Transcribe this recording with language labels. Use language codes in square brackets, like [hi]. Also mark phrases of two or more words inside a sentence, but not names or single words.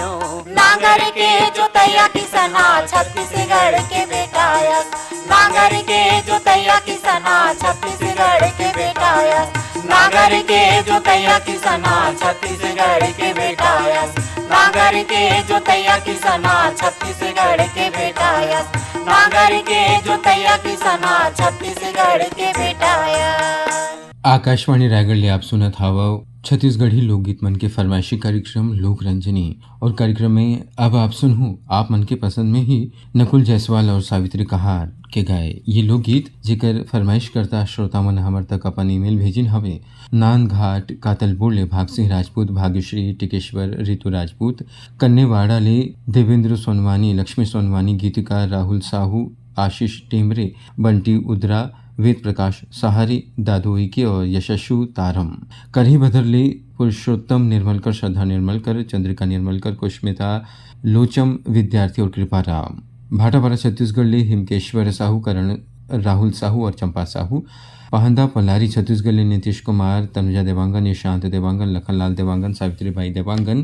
[hne] नांगर के जोतैया किसना छत्तीसगढ़ के बेटा यस, नांगर के जोतैया किसना छत्तीसगढ़ के बेटा यस, नांगर के जोतैया किसना छत्तीसगढ़ के बेटा यस, नांगर के जोतैया किसना छत्तीसगढ़ के बेटा यस, नांगर के जोतैया किसना छत्तीसगढ़ के बेटा यस। आकाशवाणी रायगढ़ ले आप सुनत हावव छत्तीसगढ़ी लोकगीत मन के फरमाइशी कार्यक्रम लोक रंजनी। और कार्यक्रम में अब आप सुनहूँ आप मन के पसंद में ही नकुल जायसवाल और सावित्री कहार के गाए ये लोकगीत जेकर फरमाइश करता श्रोता मन हमर तक अपन ईमेल भेजिन हवे नांदघाट कातलपुर ले भाग सिंह राजपूत, भाग्यश्री टिकेश्वर, रितु राजपूत, कन्नेवाड़ा ले देवेंद्र सोनवानी, लक्ष्मी सोनवानी, गीतिकार राहुल साहू, आशीष टेमरे, बंटी उद्रा, वेद प्रकाश सहारी, दादू इके और यशस्वी तारम, करही बदरले पुरुषोत्तम निर्मलकर, श्रद्धा निर्मलकर, चंद्रिका निर्मलकर, कुष्मिता लोचम विद्यार्थी और कृपा राम। भाटापारा छत्तीसगढ़ ले हिमकेश्वर साहू, करण राहुल साहू और चंपा साहू। पहंदा पलारी छत्तीसगढ़ ले नीतीश कुमार, तनुजा देवांगन, निशांत देवांगन, लखनलाल देवांगन, सावित्रीबाई देवांगन।